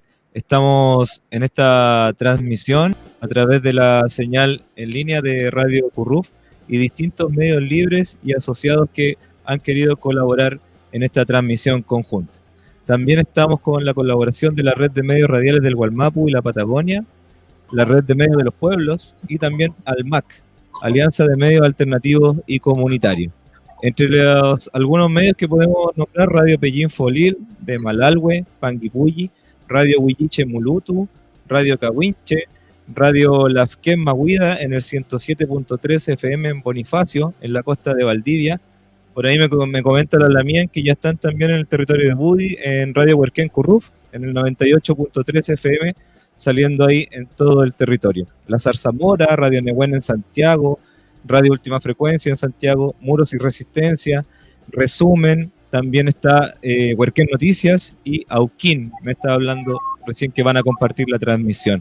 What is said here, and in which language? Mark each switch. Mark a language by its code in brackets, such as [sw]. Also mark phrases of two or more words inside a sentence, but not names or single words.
[es] Estamos en esta transmisión a través de la señal en línea de Radio Curruf y distintos medios libres y asociados que han querido colaborar en esta transmisión conjunta. También estamos con la colaboración de la red de medios radiales del Gualmapu y la Patagonia, la red de medios de los pueblos y también ALMAC, Alianza de Medios Alternativos y Comunitarios. Entre algunos medios que podemos nombrar, Radio Pellín Folil, de Malalhue, Panguipulli, Radio Huilliche Mulutu, Radio Cahuinche, Radio Lafken Mahuida en el 107.3 FM en Bonifacio, en la costa de Valdivia. Por ahí me comenta la Lamien que ya están también en el territorio de Budi, en Radio Huerquén Curruf, en el 98.3 FM, saliendo ahí en todo el territorio. La Zarzamora, Radio Nehuen en Santiago, Radio Última Frecuencia en Santiago, Muros y Resistencia, Resumen, también está Huerquén Noticias y Auquín, me estaba hablando recién que van a compartir la transmisión.